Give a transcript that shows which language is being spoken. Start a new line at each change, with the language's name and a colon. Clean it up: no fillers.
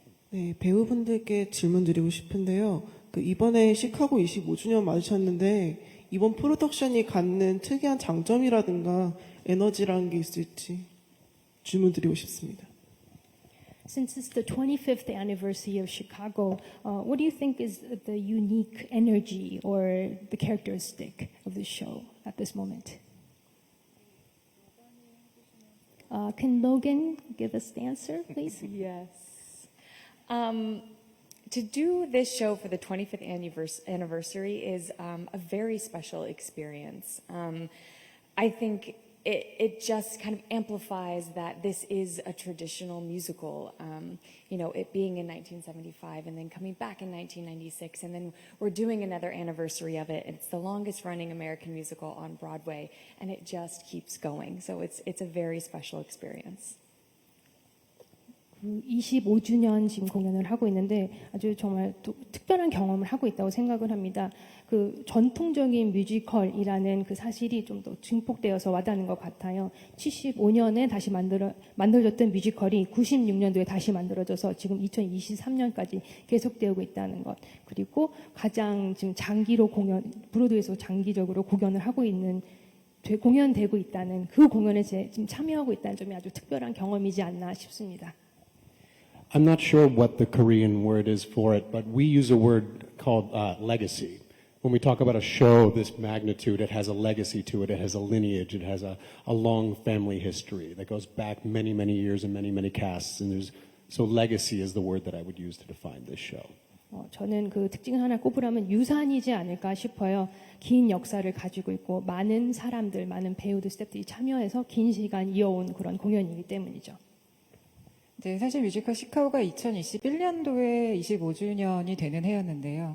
Korean: 네, 배우분들께 질문 드리고 싶은데요. 이번에 시카고 25주년 맞으셨는데 이번 프로덕션이 갖는 특이한 장점이라든가 에너지라는 게 있을지 질문 드리고 싶습니다.
English: Since it's the 25th anniversary of Chicago, what do you think is the unique energy or the characteristic of the show at this moment? Can Logan give us the answer, please? Yes. To do this show for the 25th anniversary is a very special experience. I think it just kind of amplifies that this is a traditional musical. It being in 1975 and then coming back in 1996, and then we're doing another anniversary of it. It's the longest running American musical on Broadway, and it just keeps going. So it's a very special experience.
Korean: 25주년 지금 공연을 하고 있는데 아주 정말 특별한 경험을 하고 있다고 생각을 합니다. 그 전통적인 뮤지컬이라는 그 사실이 좀 더 증폭되어서 와닿는 것 같아요. 75년에 다시 만들어졌던 뮤지컬이 96년도에 다시 만들어져서 지금 2023년까지 계속되고 있다는 것. 그리고 가장 지금 장기로 브로드웨이에서 장기적으로 공연을 하고 있는 공연되고 있다는 그 공연에 지금 참여하고 있다는 점이 아주 특별한 경험이지 않나 싶습니다.
English: I'm not sure what the Korean word is for it, but we use a word called legacy. When we talk about a show this magnitude, it has a legacy to it. It has a lineage. It has a long family history that goes back many, many years and many, many casts. So legacy is the word that I would use to define this show.
Korean: 저는 그 특징 하나 꼽으라면 유산이지 않을까 싶어요. 긴 역사를 가지고 있고 많은 사람들, 많은 배우들, 스태프들이 참여해서 긴 시간 이어온 그런 공연이기 때문이죠. 네, 사실 뮤지컬 시카고가 2021년도에 25주년이 되는 해였는데요.